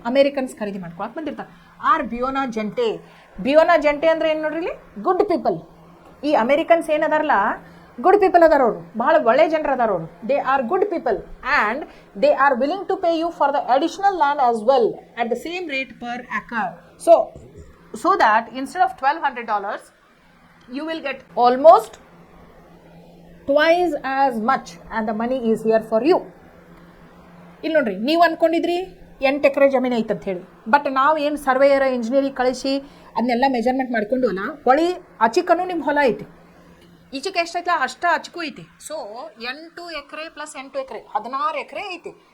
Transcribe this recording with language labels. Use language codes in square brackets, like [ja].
[kn] Americans ಖರೀದಿ ಮಾಡ್ಕೊಳಕ್ಕೆ ಬಂದಿರ್ತಾರೆ. ಆರ್ ಬಿಯೋನಾ ಜೆಂಟೆ. ಬಿಯೋನಾ ಜೆಂಟೆ ಅಂದರೆ ಏನು ನೋಡ್ರಿ, ಇಲ್ಲಿ ಗುಡ್ ಪೀಪಲ್. ಈ ಅಮೇರಿಕನ್ಸ್ ಏನದಾರಲ್ಲ, ಗುಡ್ ಪೀಪಲ್ ಅದಾರ, ಅವರು ಭಾಳ ಒಳ್ಳೆ ಜನರು ಅದಾರ. [en] ಅವರು they are good people and they are willing to pay you for the additional land as well at the same rate per acre. So that instead of $1,200, you will get almost twice as much and the money is here for you. [kn] ಇಲ್ಲಿ ನೋಡ್ರಿ, ನೀವು ಅಂದ್ಕೊಂಡಿದ್ರಿ 8 ಎಕರೆ ಜಮೀನು ಐತೆ ಅಂತ ಹೇಳಿ, but ನಾವು ಏನು surveyor engineering ಕಳಿಸಿ ಅದನ್ನೆಲ್ಲ ಮೆಜರ್ಮೆಂಟ್ ಮಾಡ್ಕೊಂಡು ಅಲ್ಲ, ಹೊಳಿ ಅಚಿಕನೂ ನಿಮ್ಮ ಹೊಲ ಐತಿ. ಈಚೆಗೆ ಎಷ್ಟೈತಲ್ಲ ಅಷ್ಟು ಅಚಕು ಐತಿ. ಸೊ 8 ಎಕರೆ + 8 ಎಕರೆ 16 ಎಕರೆ ಐತಿ.